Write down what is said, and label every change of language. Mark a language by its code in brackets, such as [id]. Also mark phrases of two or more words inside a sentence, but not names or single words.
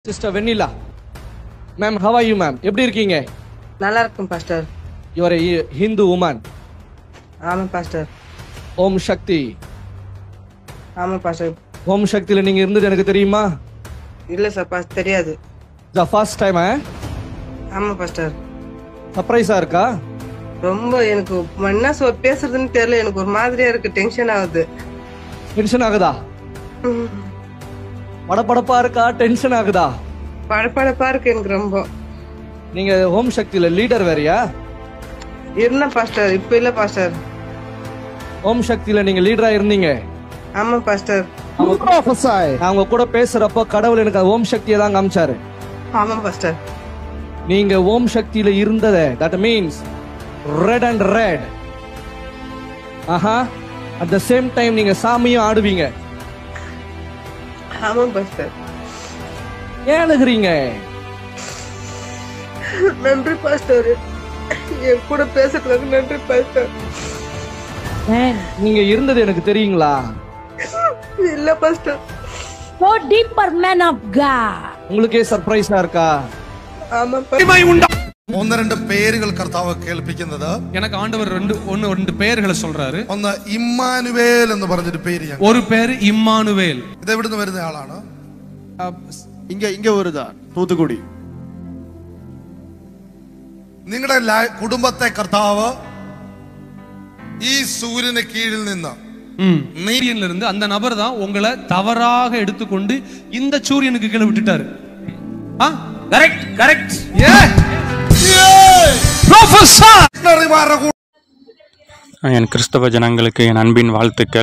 [en] Sister Vanilla. Ma'am, how are you, ma'am? [ta] எப்படி இருக்கீங்க? நல்லா இருக்கும் பாஸ்டர். [en] You are a Hindu woman. [ta] ஆமா பாஸ்டர். ஓம் சக்தி. ஆமா பாஸ்டர். ஓம் சக்தில நீங்க இருந்தது எனக்கு தெரியுமா? இல்ல சார் பாஸ்டர் தெரியாது. [en] The first time [ta] ஆமா பாஸ்டர். சர்ப்ரைஸா இருக்கா? ரொம்ப எனக்கு என்ன பேசுறதுன்னு தெரியல, எனக்கு ஒரு மாதிரியா இருக்கு, டென்ஷன் ஆகுது. டென்ஷன் ஆகுதா? படபடப்பா இருக்கா? டென்ஷன் ஆகுதா? படபடப்பா இருக்கு எனக்கு ரொம்ப. நீங்க ஓம் சக்தில லீடர் வேறயா? இருந்த பாஸ்டர், இப்ப இல்ல பாஸ்டர். ஓம் சக்தில நீங்க லீடரா இருந்தீங்க? ஆமா பாஸ்டர். நான் உங்க கூட பேசுறப்ப கடவுள் எனக்கு ஓம் சக்தியை தான் காமிச்சாரு. ஆமா பாஸ்டர். நீங்க ஓம் சக்தியில இருந்தத, [en] that means red and red. [ta] ஆஹா, [en] at the same time [ta] நீங்க சாமியும் ஆடுவீங்க. ஆமா பாஸ்டர். ஏன் அழுகிறீங்க? நன்றி பாஸ்டர், என் கூட பேசுறதுக்கு நன்றி பாஸ்டர். நீங்க இருந்தது எனக்கு தெரியுங்களா? இல்ல பாஸ்டர். [en] Go deeper, man of God. [ta] உங்களுக்கே சர்ப்ரைஸா இருக்கா? ஆமா பாஸ்டர். [ml] ഒന്ന് രണ്ട് പേരുകൾ കർത്താവ് കേൾപ്പിക്കുന്നത് [ta] எனக்கு ஆண்டவர் ரெண்டு பெயர்களை சொல்றாரு. [ml] ഒന്ന് ഇമ്മാനുവേൽ എന്ന് പറഞ്ഞൊരു പേര്. [ta] ஒரு பேரு இம்மானுவேல். [ml] ഇത് എവിടുന്ന് വരുന്ന ആളാണ്? [ta] இங்க வருதா தூத்துக்குடி. [ml] നിങ്ങളുടെ കുടുംബത്തെ കർത്താവ് ഈ സൂര്യന് കീഴിൽ നിന്ന് [ta] நீரியன்ல இருந்து அந்த நபர் தான் உங்களை தவறாக எடுத்துக்கொண்டு இந்த சூரியனுக்கு கீழே விட்டுட்டாரு. கரெக்ட் கரெக்ட். என் கிறிஸ்தவ ஜனங்களுக்கு என் அன்பின் வாழ்த்துக்கள்.